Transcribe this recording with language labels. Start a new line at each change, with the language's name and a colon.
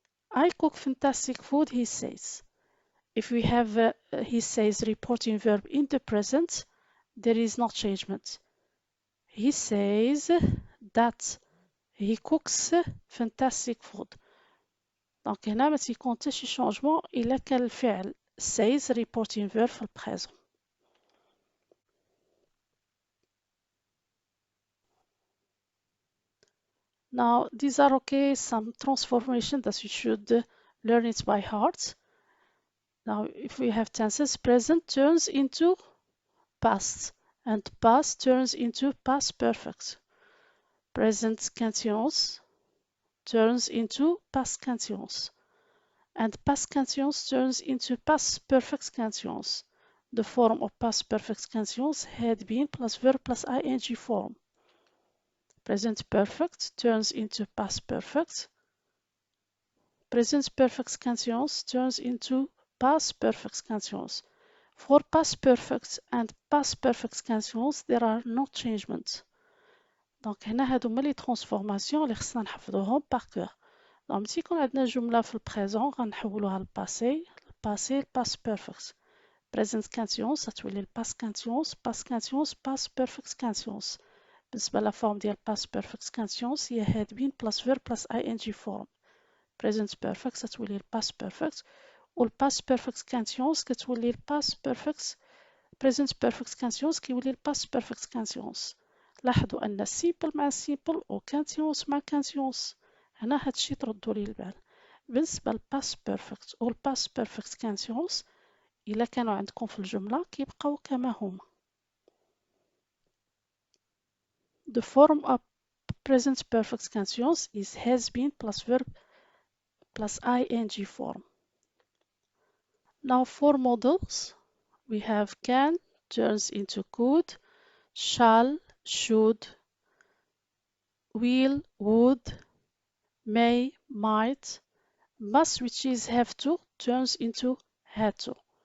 English: I cook fantastic food, he says. If we have he says reporting verb in the present, there is no changement. He says that he cooks fantastic food.
Arabic: دونك هنا ما تيكون حتى شي شونجمون الا كان الفعل says reporting verb في البريزون.
English: Now, these are okay, some transformation that you should learn it by heart. Now, if we have tenses, present turns into past, and past turns into past perfect. Present continuous turns into past continuous, and past continuous turns into past perfect continuous. The form of past perfect continuous had been plus verb plus ing form. Present perfect turns into past perfect. Present perfect continuous turns into past perfect continuous. For past perfect and past perfect continuous there are no changements.
Arabic: دونك هنا هادو هما لي ترانسفورماسيون اللي خصنا نحفظوهم باغ كور. دونك ملي يكون عندنا جملة في البريزون غنحولوها للباسي، الباسي الباست بيرفكت. present continuous غتولي الباست continuous، past continuous past perfect continuous. بالنسبة لفورم ديال past perfect continuous هي
English: had been plus verb plus ing form.
Arabic: present perfect كتولي past perfect و past perfect continuous كتولي past perfect present perfect continuous كيولي past perfect continuous. لاحظوا أن simple مع simple و continuous مع continuous هنا هادشي تردوا ليه البال. بالنسبة للباست بيرفكت و الباست بيرفكت كونتينوس إلا كانوا عندكم في الجملة كيبقاو كما هما.
English: The form of present perfect continuous is has been plus verb plus ing form. Now for models, we have can turns into could, shall, should, will, would, may, might, must which is have to turns into had to.